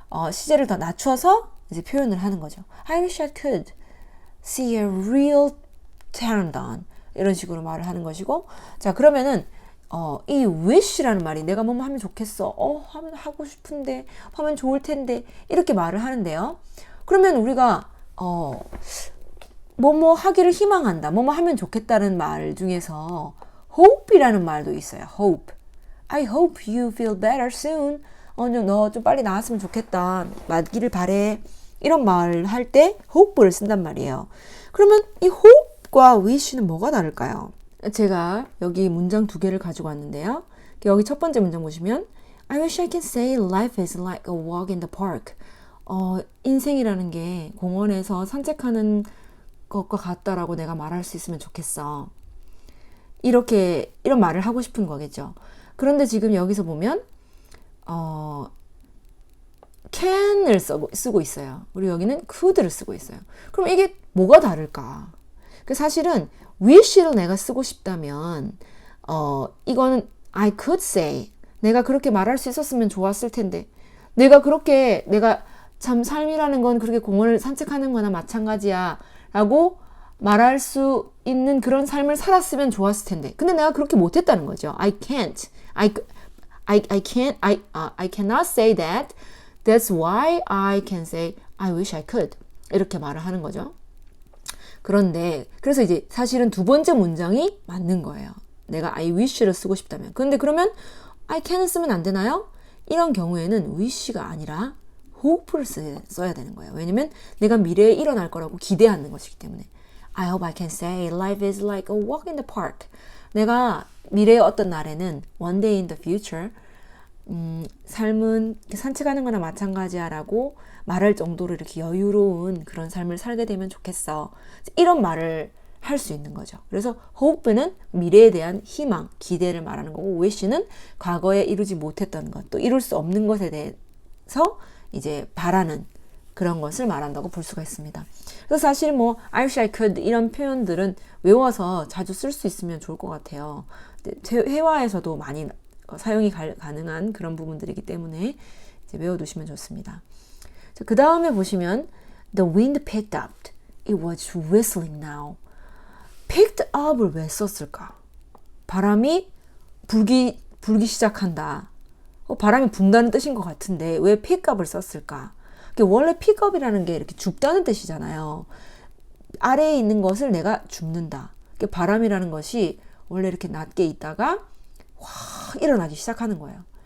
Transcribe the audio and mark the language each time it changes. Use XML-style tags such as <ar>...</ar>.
<ko>시제를 더 낮춰서 이제 표현을 하는 거죠.</ko> <en>I wish I could see a real pteranodon</en> <ko>이런 식으로 말을 하는 것이고, 자 그러면은 이 wish라는 말이 내가 뭐뭐 하면 좋겠어, 하면 하고 싶은데, 하면 좋을 텐데 이렇게 말을 하는데요. 그러면 우리가 뭐뭐 하기를 희망한다, 뭐뭐 하면 좋겠다는 말 중에서 hope이라는 말도 있어요.</ko> <en>hope. I hope you feel better soon.</en> <ko>너 좀 빨리 나았으면 좋겠다. 맞기를 바래. 이런 말 할 때 hope를 쓴단 말이에요. 그러면 이 hope과 wish는 뭐가 다를까요? 제가 여기 문장 두 개를 가지고 왔는데요. 여기 첫 번째 문장 보시면</ko> <en>I wish I can say life is like a walk in the park.</en> <ko>인생이라는 게 공원에서 산책하는 것과 같다라고 내가 말할 수 있으면 좋겠어. 이런 말을 하고 싶은 거겠죠. 그런데 지금 여기서 보면 can을 쓰고 있어요. 그리고 여기는 could를 쓰고 있어요. 그럼 이게 뭐가 다를까? 사실은 wish로 내가 쓰고 싶다면 이거는</ko> <en>I could say,</en> <ko>내가 그렇게 말할 수 있었으면 좋았을 텐데, 내가 참 삶이라는 건 그렇게 공원을 산책하는 거나 마찬가지야 라고 말할 수 있는 그런 삶을 살았으면 좋았을 텐데, 근데 내가 그렇게 못했다는 거죠.</ko> <en>I can't. I cannot say that. That's why I can say I wish I could.</en> <ko>이렇게 말을 하는 거죠. 그래서 이제 사실은 두 번째 문장이 맞는 거예요. 내가 I wish를 쓰고 싶다면. 그런데 그러면 I can을 쓰면 안 되나요? 이런 경우에는 wish가 아니라 hope를 써야 되는 거예요. 왜냐면 내가 미래에 일어날 거라고 기대하는 것이기 때문에.</ko> <en>I hope I can say life is like a walk in the park.</en> <ko>내가 미래의 어떤 날에는</ko> <en>one day in the future</en> <ko>삶은 산책하는 거나 마찬가지야 라고 말할 정도로 이렇게 여유로운 그런 삶을 살게 되면 좋겠어. 이런 말을 할 수 있는 거죠. 그래서 hope는 미래에 대한 희망, 기대를 말하는 거고, wish는 과거에 이루지 못했던 것, 또 이룰 수 없는 것에 대해서 이제 바라는 그런 것을 말한다고 볼 수가 있습니다. 그래서 사실 I wish I could 이런 표현들은 외워서 자주 쓸 수 있으면 좋을 것 같아요. 회화에서도 많이 사용이 가능한 그런 부분들이기 때문에 이제 외워두시면 좋습니다. 그 다음에 보시면</ko> <en>The wind picked up. It was whistling now.</en> <ko>picked up을 왜 썼을까? 바람이 불기 시작한다. 바람이 분다는 뜻인 것 같은데 왜 pick up을 썼을까? 원래 pick up이라는 게 이렇게 줍다는 뜻이잖아요. 아래에 있는 것을 내가 줍는다. 바람이라는 것이 원래 이렇게 낮게 있다가 확 일어나기 시작하는 거예요.</ko>